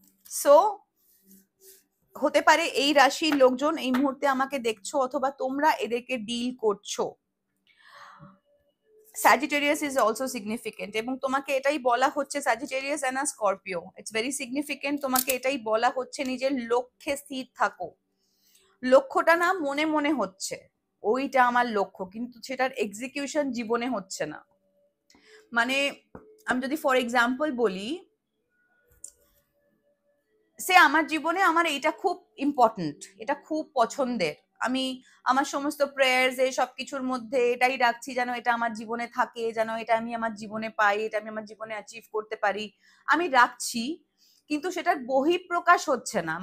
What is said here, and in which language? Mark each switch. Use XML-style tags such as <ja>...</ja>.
<bn>So হতে পারে এই রাশির লোকজন এই মুহূর্তে আমাকে দেখছো অথবা তোমরা এদেরকে ডিল করছো।</bn> <en>Sagittarius is also significant</en> <bn>এবং তোমাকে এটাই বলা হচ্ছে,</bn> <en>Sagittarius and a Scorpio, it's very significant।</en> <bn>তোমাকে এটাই বলা হচ্ছে নিজের লক্ষ্যে স্থির থাকো। লক্ষ্যটা না মনে মনে হচ্ছে ওইটা আমার লক্ষ্য, কিন্তু সেটার এক্সিকিউশন জীবনে হচ্ছে না। মানে আমি যদি ফর এক্সাম্পল বলি, সে আমার জীবনে আমার এইটা খুব ইম্পর্টেন্ট, এটা খুব পছন্দের, আমি আমার সমস্ত প্রেয়ার্স এ সবকিছুর মধ্যে এটাই রাখছি যেন এটা আমার জীবনে থাকে, যেন এটা আমি আমার জীবনে পাই, এটা আমি আমার জীবনে অ্যাচিভ করতে পারি, আমি রাখছি, কিন্তু সেটার বহিঃপ্রকাশ হচ্ছে না।</bn>